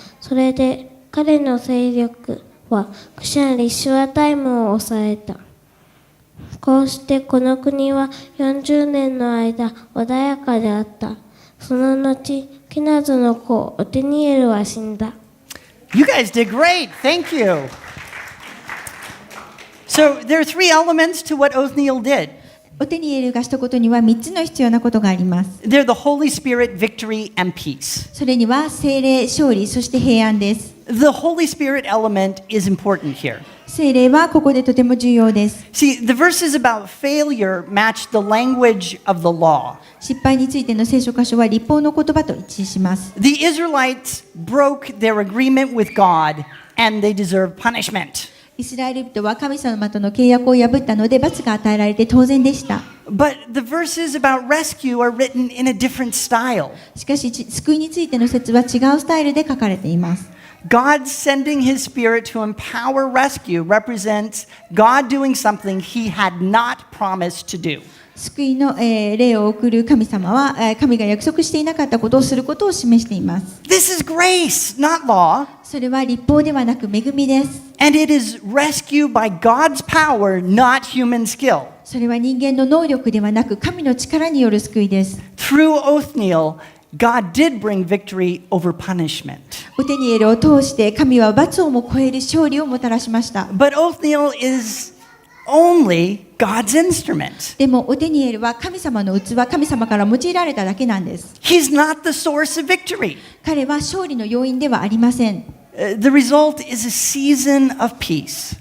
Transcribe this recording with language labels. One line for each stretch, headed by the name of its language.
Japanese: それで彼の勢力はクシャン・リシュアタイムを抑えた。こうしてこの国は40年の間穏やかであった。その後、ケナズの子オテニエルは死んだ。
English: You guys did great. Thank you. So there are three elements to what Othniel did.
Japanese: オテニエルがしたことには3つの必要なことがあります。
English: They're the Holy Spirit, victory, and peace.
Japanese: それには聖霊、勝利、そして平安です。
English: The Holy Spirit element is important here.
Japanese: 聖霊はここでとても重要です。
English: See, the verses about failure match the language of the law.
Japanese: 失敗についての聖書箇所は立法の言葉と一致します。
English: The Israelites broke their agreement with God and they deserve punishment.
Japanese: イスラエル人は神様との契約を破ったので罰が与えられて当然でした。
English: But the verses about rescue are written in a different style.
Japanese: しかし救いについての説は違うスタイルで書かれています。
English: God sending his spirit to empower rescue represents God doing something he had not promised to do.
Japanese: 救いの、霊を送る神様は、神が約束していなかったことをすることを示しています。
English: This is grace, not law.
Japanese: それは律法ではなく恵みです。
English: And it is rescue by God's power, not human skill.
Japanese: それは人間の能力ではなく神の力による救いです。
English: Through Othniel, God did bring victory over punishment.
Japanese: オテニエルを通して神は罰をも超える勝利をもたらしました。
English: But Othniel is only God's instrument.
Japanese: でもオテニエルは神様の器、神様から用いられただけなんです。
English: He's not the source of victory.
Japanese: 彼は勝利の要因ではありません。
English: The result is a season of peace.